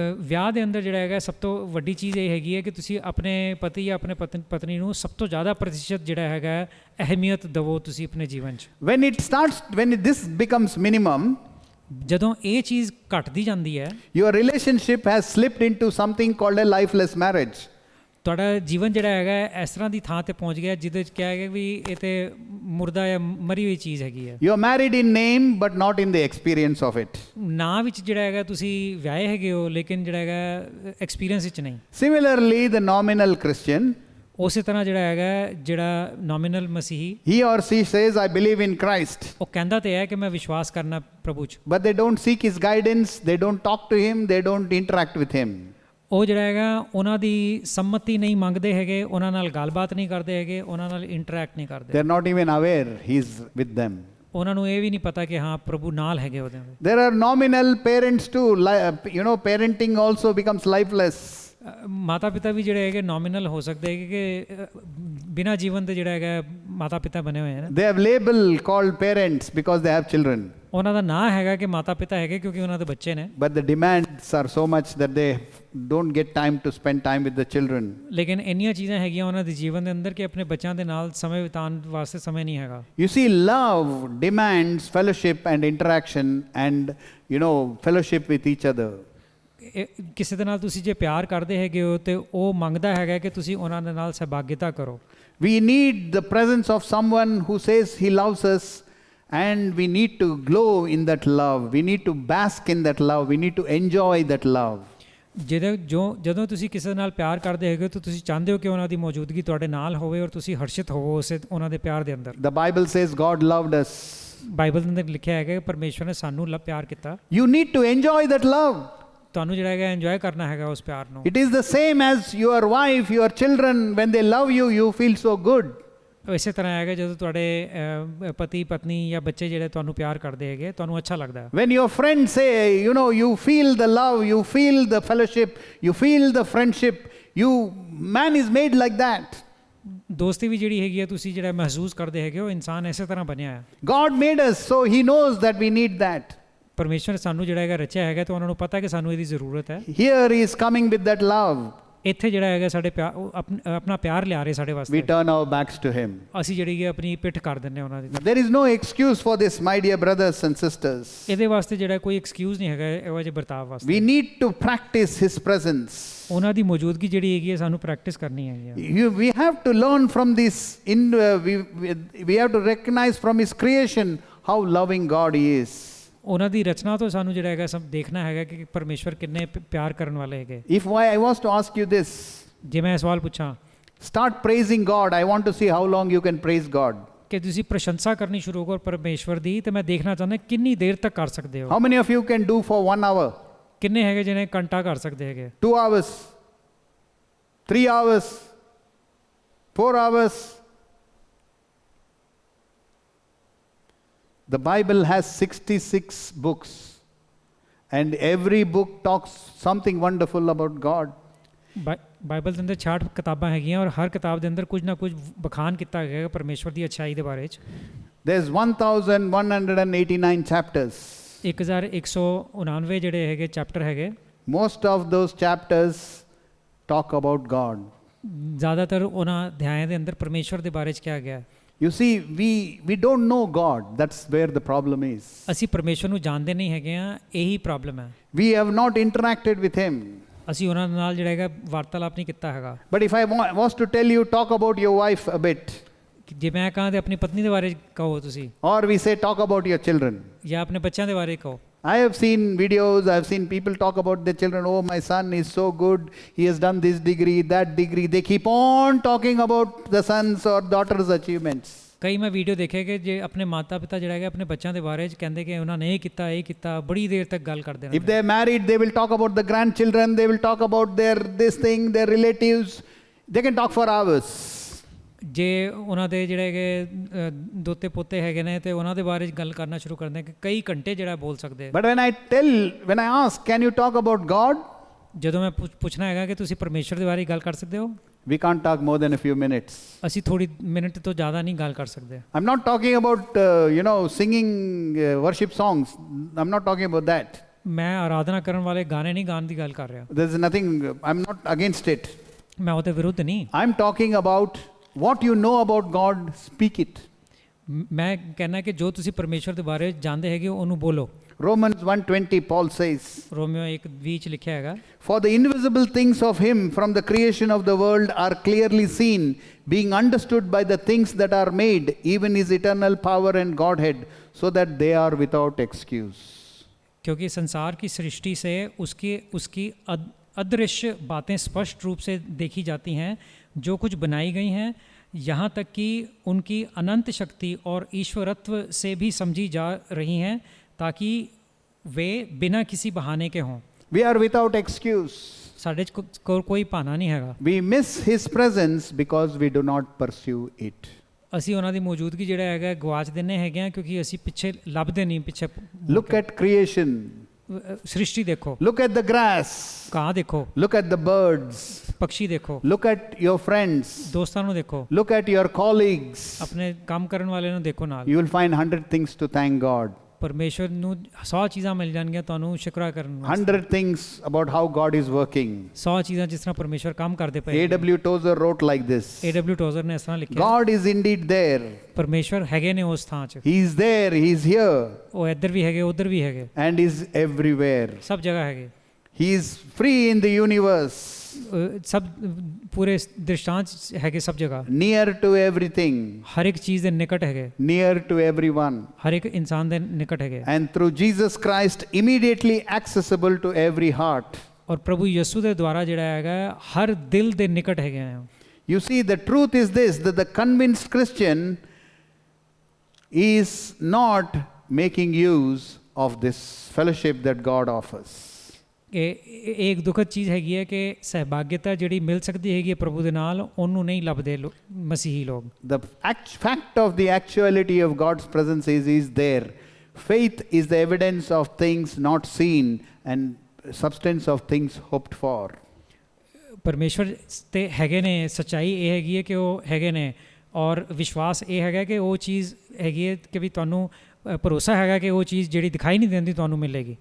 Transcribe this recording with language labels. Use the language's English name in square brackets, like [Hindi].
[Punjabi] ਵਿਆਹ ਦੇ ਅੰਦਰ ਜਿਹੜਾ ਹੈਗਾ ਸਭ ਤੋਂ ਵੱਡੀ ਚੀਜ਼ ਇਹ ਹੈਗੀ ਹੈ ਕਿ ਤੁਸੀਂ ਆਪਣੇ ਪਤੀ ਜਾਂ ਆਪਣੇ ਪਤਨੀ ਨੂੰ ਸਭ ਤੋਂ ਜ਼ਿਆਦਾ ਪ੍ਰਤੀਸ਼ਤ ਜਿਹੜਾ ਹੈਗਾ ਅਹਿਮੀਅਤ ਦਿਵੋ ਤੁਸੀਂ ਆਪਣੇ ਜੀਵਨ 'ਚ। [English] When this becomes minimum, [Punjabi] ਜਦੋਂ ਇਹ ਚੀਜ਼ ਘਟਦੀ ਜਾਂਦੀ ਹੈ, [English] your relationship has slipped into something called a lifeless marriage. [Punjabi] ਤੁਹਾਡਾ ਜੀਵਨ ਜਿਹੜਾ ਹੈਗਾ ਇਸ ਤਰ੍ਹਾਂ ਦੀ ਥਾਂ ਤੇ ਪਹੁੰਚ ਗਿਆ ਜਿਹਦੇ 'ਚ ਕਿਹਾ ਗਿਆ ਵੀ ਇਹ ਤੇ ਮੁਰਦਾ ਜਾਂ ਮਰੀ ਹੋਈ ਚੀਜ਼ ਹੈਗੀ ਹੈ। [English] You are married in name but not in the experience of it. [Punjabi] ਨਾਂ ਵਿੱਚ ਜਿਹੜਾ ਹੈਗਾ ਤੁਸੀਂ ਵਿਆਹੇ ਹੈਗੇ ਹੋ ਲੇਕਿਨ ਜਿਹੜਾ ਹੈਗਾ ਐਕਸਪੀਰੀਅੰਸ ਵਿੱਚ ਨਹੀਂ। [English] Similarly, the nominal Christian, [Punjabi] ਉਸੇ ਤਰ੍ਹਾਂ ਜਿਹੜਾ ਹੈਗਾ ਜਿਹੜਾ ਨੋਮੀਨਲ ਮਸੀਹੀ [English] he or she says, I believe in Christ, [Punjabi] ਉਹ ਕਹਿੰਦਾ ਤੇ ਹੈ ਕਿ ਮੈਂ ਵਿਸ਼ਵਾਸ ਕਰਨਾ ਪ੍ਰਭੂ 'ਚ, [English] but they don't seek his guidance, they don't talk to him, they don't interact with him. [Punjabi] ਉਹ ਜਿਹੜਾ ਹੈਗਾ ਉਹਨਾਂ ਦੀ ਸੰਮਤੀ ਨਹੀਂ ਮੰਗਦੇ ਹੈਗੇ, ਉਹਨਾਂ ਨਾਲ ਗੱਲਬਾਤ ਨਹੀਂ ਕਰਦੇ ਹੈਗੇ, ਉਹਨਾਂ ਨਾਲ ਇੰਟਰੈਕਟ ਨਹੀਂ ਕਰਦੇ, [English] They're not even aware he's with them. [Punjabi] ਉਹਨਾਂ ਨੂੰ ਇਹ ਵੀ ਨਹੀਂ ਪਤਾ ਕਿ ਹਾਂ ਪ੍ਰਭੂ ਨਾਲ ਹੈਗੇ ਉਹਦੇ। [English] There are nominal parents too. Parenting also becomes lifeless. [Punjabi] ਮਾਤਾ ਪਿਤਾ ਵੀ ਜਿਹੜੇ ਹੈਗੇ ਨੋਮੀਨਲ ਹੋ ਸਕਦੇ ਹੈਗੇ ਕਿ ਬਿਨਾਂ ਜੀਵਨ ਦੇ ਜਿਹੜਾ ਹੈਗਾ ਮਾਤਾ ਪਿਤਾ ਬਣੇ ਹੋਏ ਹਨ। [English] They have label called parents because they have children. [Punjabi] ਉਹਨਾਂ ਦਾ ਨਾਂ ਹੈਗਾ ਕਿ ਮਾਤਾ ਪਿਤਾ ਹੈਗੇ ਕਿਉਂਕਿ ਉਹਨਾਂ ਦੇ ਬੱਚੇ ਨੇ, [English] But the demands are so much that they don't get time to spend time with the children. [Punjabi] ਲੇਕਿਨ ਇੰਨੀਆਂ ਚੀਜ਼ਾਂ ਹੈਗੀਆਂ ਉਹਨਾਂ ਦੇ ਜੀਵਨ ਦੇ ਅੰਦਰ ਕਿ ਆਪਣੇ ਬੱਚਿਆਂ ਦੇ ਨਾਲ ਸਮੇਂ ਬਿਤਾਉਣ ਵਾਸਤੇ ਸਮੇਂ ਨਹੀਂ ਹੈਗਾ। [English] You see, love demands fellowship and interaction and, fellowship with each other. [Punjabi] ਕਿਸੇ ਦੇ ਨਾਲ ਤੁਸੀਂ ਜੇ ਪਿਆਰ ਕਰਦੇ ਹੈਗੇ ਹੋ ਤੇ ਉਹ ਮੰਗਦਾ ਹੈਗਾ ਕਿ ਤੁਸੀਂ ਉਹਨਾਂ ਦੇ ਨਾਲ ਸਹਿਭਾਗਿਤਾ ਕਰੋ। [English] We need the presence of someone who says he loves us, and we need to glow in that love. We need to bask in that love. We need to enjoy that love. [Punjabi] ਜਦੋਂ ਤੁਸੀਂ ਕਿਸੇ ਨਾਲ ਪਿਆਰ ਕਰਦੇ ਹੈਗੇ ਤਾਂ ਤੁਸੀਂ ਚਾਹੁੰਦੇ ਹੋ ਕਿ ਉਹਨਾਂ ਦੀ ਮੌਜੂਦਗੀ ਤੁਹਾਡੇ ਨਾਲ ਹੋਵੇ ਔਰ ਤੁਸੀਂ ਹਰਸ਼ਿਤ ਹੋਵੋ ਉਸੇ ਉਹਨਾਂ ਦੇ ਪਿਆਰ ਦੇ ਅੰਦਰ। [English] The Bible says God loved us. [Punjabi] Bible ਦੇ ਅੰਦਰ ਲਿਖਿਆ ਹੈਗਾ ਕਿ ਪਰਮੇਸ਼ਵਰ ਨੇ ਸਾਨੂੰ ਪਿਆਰ ਕੀਤਾ। [English] You need to enjoy that love. [Punjabi] ਤੁਹਾਨੂੰ ਜਿਹੜਾ ਹੈਗਾ ਇੰਜੋਏ ਕਰਨਾ ਹੈਗਾ ਉਸ ਪਿਆਰ ਨੂੰ। [English] It is the same as your wife, your children, when they love you, you feel so good. [Punjabi] ਇਸੇ ਤਰ੍ਹਾਂ ਹੈਗਾ ਜਦੋਂ ਤੁਹਾਡੇ ਪਤੀ ਪਤਨੀ ਜਾਂ ਬੱਚੇ ਜਿਹੜੇ ਤੁਹਾਨੂੰ ਪਿਆਰ ਕਰਦੇ ਹੈਗੇ ਤੁਹਾਨੂੰ ਅੱਛਾ ਲੱਗਦਾ ਹੈ। [English] When your friends say, you feel the love, you feel the fellowship, you feel the friendship, man is made like that. [Punjabi] ਦੋਸਤੀ ਵੀ ਜਿਹੜੀ ਹੈਗੀ ਹੈ ਤੁਸੀਂ ਜਿਹੜਾ ਮਹਿਸੂਸ ਕਰਦੇ ਹੈਗੇ ਉਹ ਇਨਸਾਨ ਇਸੇ ਤਰ੍ਹਾਂ ਬਣਿਆ ਹੈ। [English] God made us, so he knows that we need that. [Punjabi] ਪਰਮੇਸ਼ਵਰ ਸਾਨੂੰ ਜਿਹੜਾ ਹੈਗਾ ਰਚਿਆ ਹੈਗਾ ਤੇ ਉਹਨਾਂ ਨੂੰ ਪਤਾ ਕਿ ਸਾਨੂੰ ਇਹਦੀ ਜ਼ਰੂਰਤ ਹੈ। [English] Here he is coming with that love. [Punjabi] ਇੱਥੇ ਜਿਹੜਾ ਹੈਗਾ ਸਾਡੇ ਆਪਣਾ ਪਿਆਰ ਲਿਆ ਰਹੇ ਸਾਡੇ ਵਾਸਤੇ। [English] We turn our backs to him. [Punjabi] ਅਸੀਂ ਜਿਹੜੀ ਹੈ ਆਪਣੀ ਪਿੱਠ ਕਰ ਦਿੰਦੇ ਉਹਨਾਂ ਦੀ। [English] There is no excuse for this, my dear brothers and sisters. [Punjabi] ਇਹਦੇ ਵਾਸਤੇ ਜਿਹੜਾ ਕੋਈ ਐਕਸਕਿਊਜ਼ ਨਹੀਂ ਹੈਗਾ ਇਹੋ ਜਿਹੇ ਵਰਤਾਵ ਵਾਸਤੇ। [English] We need to practice his presence. [Punjabi] ਉਹਨਾਂ ਦੀ ਮੌਜੂਦਗੀ ਜਿਹੜੀ ਹੈਗੀ ਹੈ ਸਾਨੂੰ ਪ੍ਰੈਕਟਿਸ ਕਰਨੀ ਹੈਗੀ ਹੈ। [English] We have to learn from this. We have to recognize from his creation how loving God he is. [Punjabi] ਉਹਨਾਂ ਦੀ ਰਚਨਾ ਤੋਂ ਸਾਨੂੰ ਜਿਹੜਾ ਹੈਗਾ ਸਭ ਦੇਖਣਾ ਹੈਗਾ ਕਿ ਪਰਮੇਸ਼ਵਰ ਕਿੰਨੇ ਪਿਆਰ ਕਰਨ ਵਾਲੇ ਹੈਗੇ। [English] If I was to ask you this, [Punjabi] ਜੇ ਮੈਂ ਸਵਾਲ ਪੁੱਛਾਂ, [English] start praising God. I want to see how long you can praise God. [Punjabi] ਕਿ ਤੁਸੀਂ ਪ੍ਰਸ਼ੰਸਾ ਕਰਨੀ ਸ਼ੁਰੂ ਕਰੋ ਪਰਮੇਸ਼ਵਰ ਦੀ ਤੇ ਮੈਂ ਦੇਖਣਾ ਚਾਹੁੰਦਾ ਕਿੰਨੀ ਦੇਰ ਤੱਕ ਕਰ ਸਕਦੇ ਹੋ। [English] How many of you can do for 1 hour? [Punjabi] ਕਿੰਨੇ ਹੈਗੇ ਜਿਹਨੇ ਘੰਟਾ ਕਰ ਸਕਦੇ ਹੈਗੇ? [English] 2 hours, 3 hours, 4 hours. The Bible has 66 books, and every book talks something wonderful about God. [Punjabi] Bible ਦੇ ਅੰਦਰ 66 ਕਿਤਾਬਾਂ ਹੈਗੀਆਂ ਔਰ ਹਰ ਕਿਤਾਬ ਦੇ ਅੰਦਰ ਕੁਝ ਨਾ ਕੁਝ ਬਖਾਨ ਕੀਤਾ ਗਿਆ ਹੈ ਪਰਮੇਸ਼ਵਰ ਦੀ ਅੱਛਾਈ ਦੇ ਬਾਰੇ ਚ। [English] There's 1189 chapters. [Punjabi] 1199 ਜਿਹੜੇ ਹੈਗੇ ਚੈਪਟਰ ਹੈਗੇ। [English] Most of those chapters talk about God. [Punjabi] ਜ਼ਿਆਦਾਤਰ ਉਹਨਾਂ ਅਧਿਆਇਆਂ ਦੇ ਅੰਦਰ ਪਰਮੇਸ਼ਵਰ ਦੇ ਬਾਰੇ ਚ ਕਿਹਾ ਗਿਆ ਹੈ। [English] You see, we don't know God. That's where the problem is. [Punjabi] ਅਸੀਂ ਪਰਮੇਸ਼ਵਰ ਨੂੰ ਜਾਣਦੇ ਨਹੀਂ ਹੈਗੇ ਆ, ਇਹੀ ਪ੍ਰੋਬਲਮ ਹੈ। [English] We have not interacted with him. [Punjabi] ਅਸੀਂ ਉਹਨਾਂ ਨਾਲ ਜਿਹੜਾ ਹੈਗਾ ਵਾਰਤਾਲਾਪ ਨਹੀਂ ਕੀਤਾ ਹੈਗਾ। [English] But if I was to tell you, talk about your wife a bit. [Punjabi] ਜੇ ਮੈਂ ਕਹਾਂ ਤੇ ਆਪਣੀ ਪਤਨੀ ਦੇ ਬਾਰੇ ਕਹੋ ਤੁਸੀਂ, [English] or we say talk about your children. [Punjabi] ਜਾਂ ਆਪਣੇ ਬੱਚਿਆਂ ਦੇ ਬਾਰੇ ਕਹੋ। [English] I have seen videos, I have seen people talk about their children. Oh, my son is so good, he has done this degree, that degree. They keep on talking about the sons or daughters' achievements. [Punjabi] ਕਈ ਮੈਂ video ਦੇਖੇ ਕਿ ਜੇ ਆਪਣੇ ਮਾਤਾ ਪਿਤਾ ਜਿਹੜਾ ਹੈਗਾ ਆਪਣੇ ਬੱਚਿਆਂ ਦੇ ਬਾਰੇ ਚ ਕਹਿੰਦੇ ਕਿ ਉਹਨਾਂ ਨੇ ਇਹ ਕੀਤਾ ਬੜੀ ਦੇਰ ਤੱਕ ਗੱਲ ਕਰਦੇ ਨੇ। [English] If they are married, they will talk about the grandchildren, they will talk about this thing, their relatives. They can talk for hours. [Punjabi] ਜੇ ਉਹਨਾਂ ਦੇ ਜਿਹੜੇ ਹੈਗੇ ਦੋਤੇ ਪੋਤੇ ਹੈਗੇ ਨੇ ਤੇ ਉਹਨਾਂ ਦੇ ਬਾਰੇ ਚ ਗੱਲ ਕਰਨਾ ਸ਼ੁਰੂ ਕਰਦੇ ਕਿ ਕਈ ਘੰਟੇ ਜਿਹੜਾ ਬੋਲ ਸਕਦੇ। [English] But when I ask, can you talk about God? [Punjabi] ਜਦੋਂ ਮੈਂ ਪੁੱਛਣਾ ਹੈਗਾ ਕਿ ਤੁਸੀਂ ਪਰਮੇਸ਼ਵਰ ਦੇ ਬਾਰੇ ਗੱਲ ਕਰ ਸਕਦੇ ਹੋ, [English] we can't talk more than a few minutes. [Punjabi] ਅਸੀਂ ਥੋੜੀ ਮਿੰਟ ਤੋਂ ਜ਼ਿਆਦਾ ਨਹੀਂ ਗੱਲ ਕਰ ਸਕਦੇ। [English] I'm not talking about singing worship songs. I'm not talking about that. [Punjabi] ਮੈਂ ਆਰਾਧਨਾ ਕਰਨ ਵਾਲੇ ਗਾਣੇ ਨਹੀਂ ਗਾਣ ਦੀ ਗੱਲ ਕਰ ਰਿਹਾ। [English] There's nothing, I'm not against it. [Punjabi] ਮੈਂ ਉਹਦੇ ਵਿਰੁੱਧ ਨਹੀਂ। [English] I'm talking about what you know about God, speak it. [Punjabi] ਮੈਂ ਕਹਿੰਦਾ ਕਿ ਜੋ ਤੁਸੀਂ ਪਰਮੇਸ਼ਵਰ ਦੇ ਬਾਰੇ ਜਾਣਦੇ ਹੈਗੇ ਉਹਨੂੰ ਬੋਲੋ। [English] Romans 1:20, Paul says, [Punjabi] ਰੋਮੀਓ 1:20 ਚ ਲਿਖਿਆ ਹੈਗਾ, [English] for the invisible things of him from the creation of the world are clearly seen, being understood by the things that are made, even his eternal power and Godhead, so that they are without excuse. [Hindi] क्योंकि संसार की सृष्टि से उसकी अदृश्य बातें स्पष्ट रूप से देखी जाती हैं, जो कुछ बनाई गई हैं, यहाँ तक कि उनकी अनंत शक्ति और ईश्वरत्व से भी समझी जा रही हैं, ताकि वे बिना किसी बहाने के हों। [English] We are without excuse. [Punjabi] ਸਾਡੇ 'ਚ ਕੋਈ ਬਹਾਨਾ ਨਹੀਂ ਹੈਗਾ। [English] We miss His presence because we do not pursue it. [Punjabi] ਅਸੀਂ ਉਹਨਾਂ ਦੀ ਮੌਜੂਦਗੀ ਜਿਹੜਾ ਹੈਗਾ ਗਵਾਚ ਦਿੰਦੇ ਹੈਗੇ ਆ, ਕਿਉਂਕਿ ਅਸੀਂ ਪਿੱਛੇ ਲੱਭਦੇ ਨਹੀਂ ਪਿੱਛੇ। [English] Look at creation. [Punjabi] ਸ੍ਰਿਸ਼ਟੀ ਦੇਖੋ, [English] Look at the grass. [Punjabi] ਘਾਹ ਦੇਖੋ, [English] Look at the birds. [Punjabi] ਪੰਛੀ ਦੇਖੋ, [English] Look at your friends. [Punjabi] ਦੋਸਤਾਂ ਨੂੰ ਦੇਖੋ, [English] Look at your colleagues. [Punjabi] ਆਪਣੇ ਕੰਮ ਕਰਨ ਵਾਲੇ ਨੂੰ ਦੇਖੋ ਨਾਲ। [English] You will find 100 things to thank God. [Punjabi] ਪਰਮੇਸ਼ਵਰ ਨੂੰ 100 ਚੀਜ਼ਾਂ ਮਿਲ ਜਾਣਗੀਆਂ ਤੁਹਾਨੂੰ ਸ਼ੁਕਰਾ ਕਰਨ ਵਾਸਤੇ। [English] 100 things about how God is working. [Punjabi] 100 ਚੀਜ਼ਾਂ ਜਿਸ ਤਰ੍ਹਾਂ ਪਰਮੇਸ਼ਵਰ ਕੰਮ ਕਰਦੇ ਪਏ। [English] A.W. Tozer wrote like this. [Punjabi] A.W. ਟੋਜ਼ਰ ਨੇ ਇਸ ਤਰ੍ਹਾਂ ਲਿਖਿਆ, [English] God is indeed there. [Punjabi] ਪਰਮੇਸ਼ਵਰ ਹੈਗੇ ਨੇ ਉਸ ਥਾਂ 'ਚ, [English] He is there. He is here. [Punjabi] ਉਹ ਇੱਧਰ ਵੀ ਹੈਗੇ ਉੱਧਰ ਵੀ ਹੈਗੇ, [English] And is everywhere. [Punjabi] ਸਭ ਜਗ੍ਹਾ ਹੈਗੇ। [English] He is free in the universe. [Punjabi] ਸਭ ਪੂਰੇ ਦ੍ਰਿਸ਼ਟਾਂਤ 'ਚ ਹੈਗੇ, ਸਭ ਜਗ੍ਹਾ, [English] Near to everything. [Punjabi] ਹਰ ਇੱਕ ਚੀਜ਼ ਦੇ ਨਿਕਟ ਹੈਗੇ, [English] Near to everyone. [Punjabi] ਹਰ ਇੱਕ ਇਨਸਾਨ ਦੇ ਨਿਕਟ ਹੈਗੇ, [English] And through Jesus Christ, immediately accessible to every heart. [Punjabi] ਔਰ ਪ੍ਰਭੂ ਯਿਸੂ ਦੇ ਦੁਆਰਾ ਜਿਹੜਾ ਹੈਗਾ ਹਰ ਦਿਲ ਦੇ ਨਿਕਟ ਹੈਗੇ ਆ। [English] You see, the truth is this, that the convinced Christian is not making use of this fellowship that God offers. [Punjabi] ਇਹ ਇੱਕ ਦੁਖਦ ਚੀਜ਼ ਹੈਗੀ ਹੈ ਕਿ ਸਹਿਭਾਗਿਤਾ ਜਿਹੜੀ ਮਿਲ ਸਕਦੀ ਹੈਗੀ ਹੈ ਪ੍ਰਭੂ ਦੇ ਨਾਲ, ਉਹਨੂੰ ਨਹੀਂ ਲੱਭਦੇ ਮਸੀਹੀ ਲੋਕ। [English] The fact of the actuality of God's presence is there. Faith is the evidence of things not seen and substance of things hoped for. [Punjabi] ਪਰਮੇਸ਼ਵਰ ਤੇ ਹੈਗੇ ਨੇ, ਸੱਚਾਈ ਇਹ ਹੈਗੀ ਹੈ ਕਿ ਉਹ ਹੈਗੇ ਨੇ, ਔਰ ਵਿਸ਼ਵਾਸ ਇਹ ਹੈਗਾ ਕਿ ਉਹ ਚੀਜ਼ ਹੈਗੀ ਹੈ ਕਿ ਵੀ ਤੁਹਾਨੂੰ ਭਰੋਸਾ ਹੈਗਾ ਕਿ ਉਹ ਚੀਜ਼ ਜਿਹੜੀ ਦਿਖਾਈ ਨਹੀਂ ਦਿੰਦੀ ਤੁਹਾਨੂੰ ਮਿਲੇਗੀ।